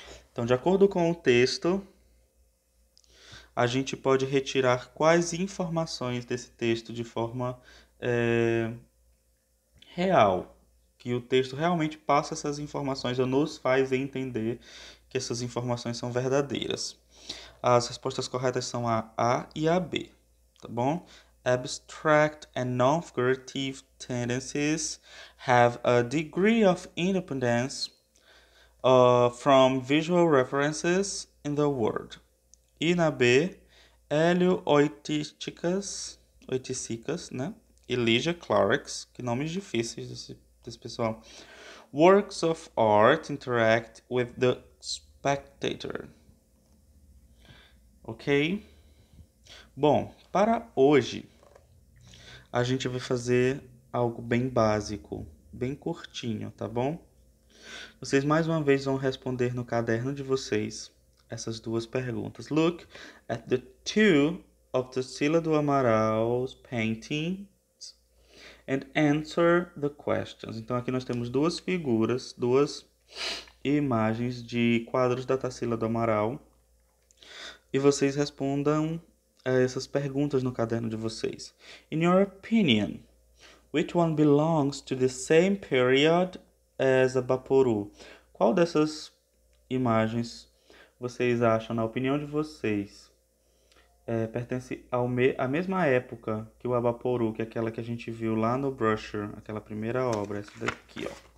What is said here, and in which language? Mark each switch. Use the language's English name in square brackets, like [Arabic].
[Portuguese] Então, de acordo com o texto, a gente pode retirar quais informações desse texto de forma real, que o texto realmente passa essas informações ou nos faz entender que essas informações são verdadeiras. As respostas corretas são a A e a B, tá bom? [English] Abstract and non-figurative tendencies have a degree of independence from visual references in the world. [Portuguese] E na B, Hélio Oiticikas, né? E Lygia Clarks, que nomes difíceis desse pessoal. [English] Works of art interact with the spectator. Ok? [Portuguese] Bom, para hoje, a gente vai fazer algo bem básico, bem curtinho, tá bom? Vocês mais uma vez vão responder no caderno de vocês essas duas perguntas. [English] Look at the two of Tarsila do Amaral's paintings and answer the questions. [Portuguese] Então aqui nós temos duas figuras, duas imagens de quadros da Tarsila do Amaral. E vocês respondam essas perguntas no caderno de vocês. [English] In your opinion, which one belongs to the same period as Abaporu? [Portuguese] Qual dessas imagens vocês acham, na opinião de vocês, pertence à mesma época que o Abaporu, que é aquela que a gente viu lá no brochure, aquela primeira obra, essa daqui, ó.